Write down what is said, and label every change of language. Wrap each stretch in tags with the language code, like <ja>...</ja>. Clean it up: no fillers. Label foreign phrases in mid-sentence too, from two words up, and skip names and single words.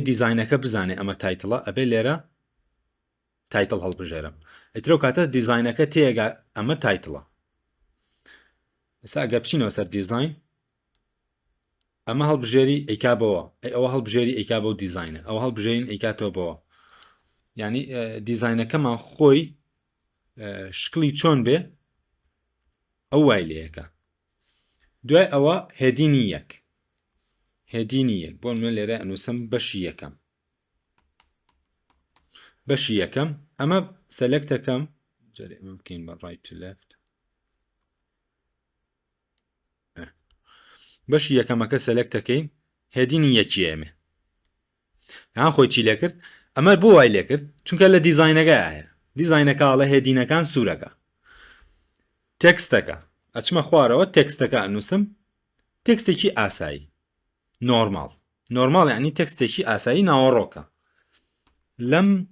<ckb>دیزاینەکە بزانێ ئەمە تایتڵە ئەبێ لێرە تایتڵ هەڵبژێرم ئەترۆ کاتە دیزاینەکە تێگە ئەمە تایتڵە ئێستا ئەگە بچینەوە سەر دیزاین ئەمە هەڵبژێری ئەیکا بەوە ئەوە هەڵبژێری ئەیکا بەو دیزاینە ئەوە هەڵبژێرین ئەیکاتەوە بەوە ینی دیزاینەکەمان خۆی شکلی چۆن بێ ئەو وای لەیەکە دوای ئەوە هێدینی یەک بۆ من لێرە ئەنووسم بەشی یەکەم ئەمە سەلەکتەکەم جارێ ئەمە بکەین بە</ckb> <en>right to left</en> <ckb>بەشی یەکەمەکە سەلەکتەکەین هێدینی یەکی ئێمێ یان خۆی چی لێ کرد ئەمە بۆ وای لێ کرد چونکە لە دیزاینەکە هەیە دیزاینەکەڵە هێدینەکان سوورەکە تێکستەکە ئەچمە خوارەوە تێکستەکە ئەنووسم تێکستێکی ئاسایی نۆرماڵ یعنی تێکستێکی ئاسایی ناوەڕۆکە لەم</ckb>